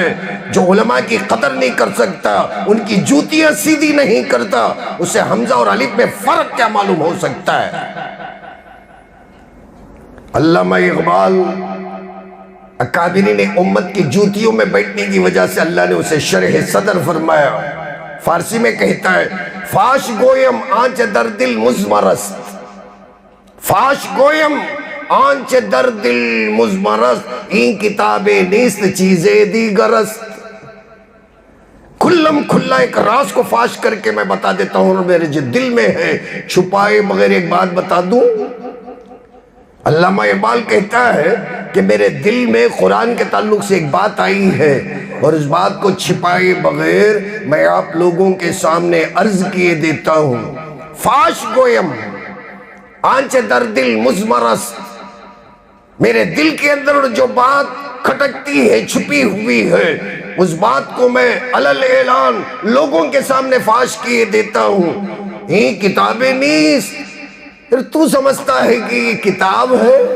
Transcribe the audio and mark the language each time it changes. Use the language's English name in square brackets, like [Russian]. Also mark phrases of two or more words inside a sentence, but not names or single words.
[Urdu] جو علماء کی قدر نہیں کر سکتا، ان کی جوتیاں سیدھی نہیں کرتا، اسے حمزہ اور الف میں فرق کیا معلوم ہو سکتا ہے؟ علامہ اقبال اکابرین امت کی جوتیوں میں بیٹھنے کی وجہ سے اللہ نے اسے شرح صدر فرمایا۔ فارسی میں کہتا ہے، [Persian] فاش گویم آنچ در دل مزمرست، فاش گویم آنچ در دل مزمرست، این کتاب نیست چیز دیگرست۔ [Urdu] کھلم کھلا ایک راز کو فاش کر کے میں بتا دیتا ہوں، اور میرے جو دل میں ہے چھپائے بغیر ایک بات بتا دوں۔ علامہ اقبال کہتا ہے کہ میرے دل میں قرآن کے تعلق سے ایک بات آئی ہے، اور اس بات کو چھپائے بغیر میں آپ لوگوں کے سامنے عرض کیے دیتا ہوں۔ [Persian] فاش گویم آنچ در دل مزمرست، [Urdu] میرے دل کے اندر جو بات کھٹکتی ہے، چھپی ہوئی ہے، اس بات کو میں علل اعلان لوگوں کے سامنے فاش کیے دیتا ہوں۔ یہ کتابیں نیست، پھر تو سمجھتا ہے کہ یہ کتاب ہے؟